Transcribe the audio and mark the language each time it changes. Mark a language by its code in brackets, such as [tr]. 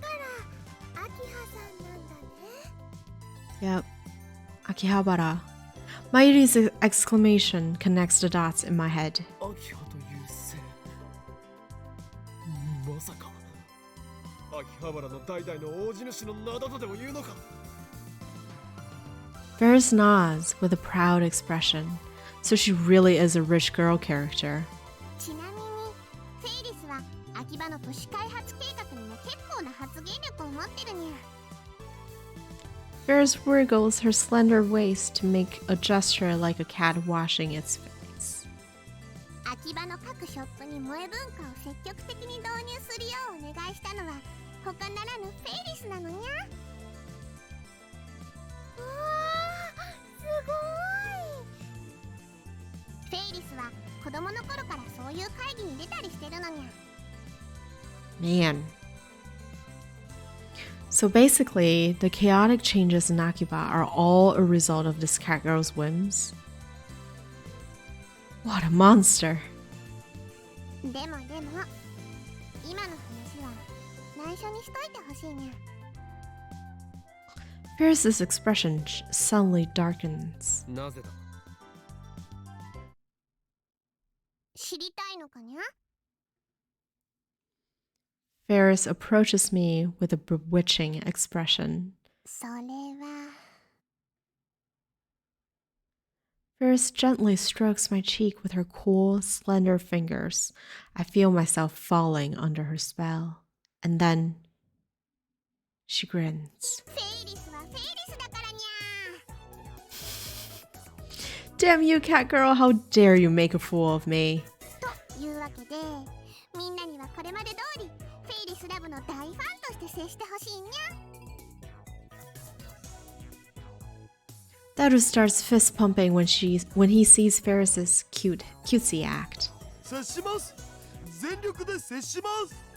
[ja] だから秋葉さんなんだね。 [en] Yep. Akihabara. Mayuri's exclamation connects the dots in my head. [ja] 秋葉という姓。まさか秋葉原の代々の大地主の名だとでも言うのか。 [en] Ferris nods with a proud expression. So she really is a rich girl character. [ja] ちなみにフェイリスは秋葉の都市開発計画にも結構な発言力を持ってるにゃ。 [en] Ferris wriggles her slender waist to make a gesture like a cat washing its face. [ja] 秋葉の各ショップに萌え文化を積極的に導入するようお願いしたのは他ならぬフェイリスなのにゃ。うわー、すごい。フェイリスは子供の頃からそういう会議に出たりしてるのにゃ。 [en] Man. So basically, the chaotic changes in Akiba are all a result of this cat girl's whims. What a monster. [ja] でも今の話は内緒にしといてほしいにゃ。 [en] Ferris's expression suddenly darkens. [ja] なぜだ。知りたいのかにゃ。 [en] Ferris approaches me with a bewitching expression. [ja] それは [en] Ferris gently strokes my cheek with her cool, slender fingers. I feel myself falling under her spell. And then she grins. [ja] フェイリスはフェイリスだからにゃ。 [en] Damn you, cat girl, how dare you make a fool of me. [ja] というわけでみんなにはこれまで通りフェイリスラブの大ファンとして接してほしいにゃ。 [en] Daru starts fist pumping when he sees Ferris's cutesy act. [ja] 接します。全力で接します。